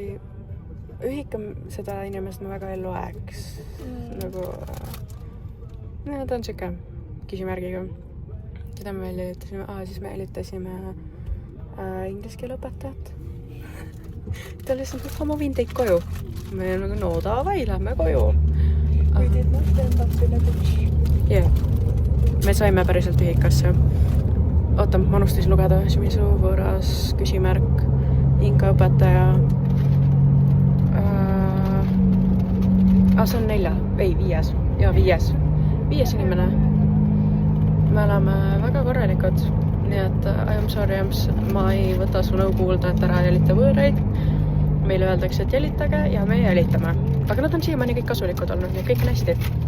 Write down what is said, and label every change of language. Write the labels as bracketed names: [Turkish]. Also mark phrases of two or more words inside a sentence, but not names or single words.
[Estonian] Ühika seda inimest ma väga ei loeks. Nagu... No, ta on siuke küsimärgiga. Keda me veel jälittasime? Siis me jälittasime inglise keele õpetajat. Ta lihtsalt, et ma viin teid koju. Me nagu, no davai, lähme koju. [English] We did not end up in a ditch. Yeah. [Estonian] Me saime päriselt ühikasse. Oota, ma unustasin lugeda. Shimizu võõras küsimärk, inka õpetaja. See on 4. Ei, 5. Ja 5. 5 inimene. Me oleme väga korralikud, nii et [English] I am sorry, [Estonian] ma ei võta su nõu kuulda, et ära jälita võõraid. Meile öeldakse, et jälitage ja me jälitame. Aga nad on siiamaani kõik kasulikud olnud, nii kõik on hästi.